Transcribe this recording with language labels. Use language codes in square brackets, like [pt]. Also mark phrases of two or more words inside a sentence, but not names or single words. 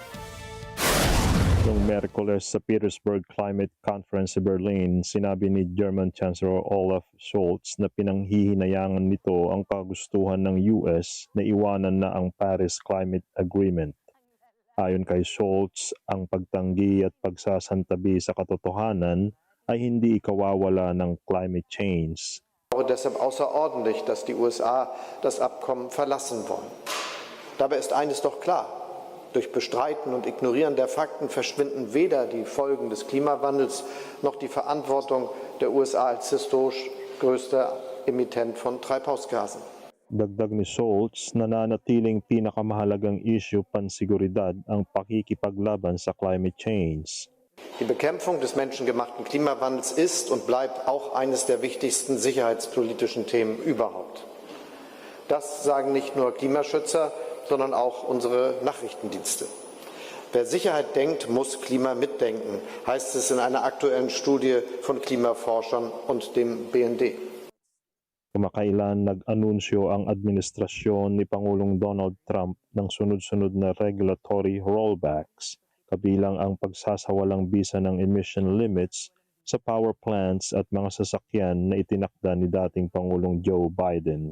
[tl] Noong Miyerkules sa Petersburg Climate Conference sa Berlin, sinabi ni [en] German Chancellor [tl] Olaf Scholz na pinanghihinayangan nito ang kagustuhan ng US na iwanan na ang Paris Climate Agreement. Ayon kay Scholz, ang pagtanggi at pagsasantabi sa katotohanan ay hindi ikawawala ng [en] climate change. [de] Deshalb außerordentlich, dass die USA das Abkommen verlassen wollen. Dabei ist eines doch klar. Durch Bestreiten und Ignorieren der Fakten verschwinden weder die Folgen des Klimawandels noch die Verantwortung der USA als historisch größter Emittent von Treibhausgasen. [tl] Dagdag ni Scholz, nananatiling pinakamahalagang issue pansiguridad ang pakikipaglaban sa [en] climate change. [tl] Die Bekämpfung des menschengemachten Klimawandels ist und bleibt auch eines der wichtigsten sicherheitspolitischen Themen überhaupt. Das sagen nicht nur Klimaschützer, sondern auch unsere Nachrichtendienste. Wer Sicherheit denkt, muss Klima mitdenken, heißt es in einer aktuellen Studie von Klimaforschern und dem BND. Kumakailan nag-anunsyo ang administrasyon ni Pangulong Donald Trump ng sunod-sunod na [en] regulatory rollbacks, [tl] kabilang ang pagsasawalang bisa ng [en] emission limits [tl] sa [en] power plants [tl] at mga sasakyan na itinakda ni dating Pangulong Joe Biden.